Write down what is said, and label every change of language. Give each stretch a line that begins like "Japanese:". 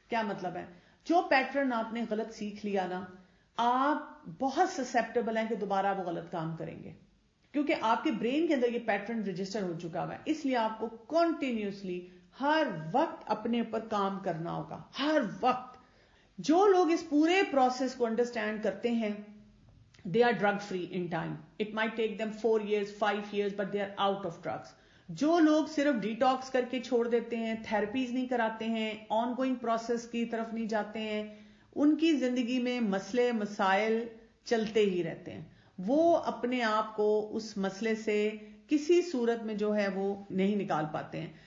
Urdu: کیا مطلب ہے؟ جو پیٹرن آپ نے غلط سیکھ لیا نا, آپ بہت سسپٹیبل ہیں کہ دوبارہ وہ غلط کام کریں گے, کیونکہ آپ کے برین کے اندر یہ پیٹرن رجسٹر ہو چکا ہوا ہے. اس لیے آپ کو کنٹینیوسلی ہر وقت اپنے اوپر کام کرنا ہوگا, ہر وقت. جو لوگ اس پورے پروسیس کو انڈرسٹینڈ کرتے ہیں,
English: they are drug free in time. It might take them 4 years, 5 years, but they are out of drugs.
Urdu: جو لوگ صرف ڈیٹاکس کر کے چھوڑ دیتے ہیں, تھراپیز نہیں کراتے ہیں, آن گوئنگ پروسیس کی طرف نہیں جاتے ہیں, ان کی زندگی میں مسئلے مسائل چلتے ہی رہتے ہیں. وہ اپنے آپ کو اس مسئلے سے کسی صورت میں جو ہے وہ نہیں نکال پاتے ہیں.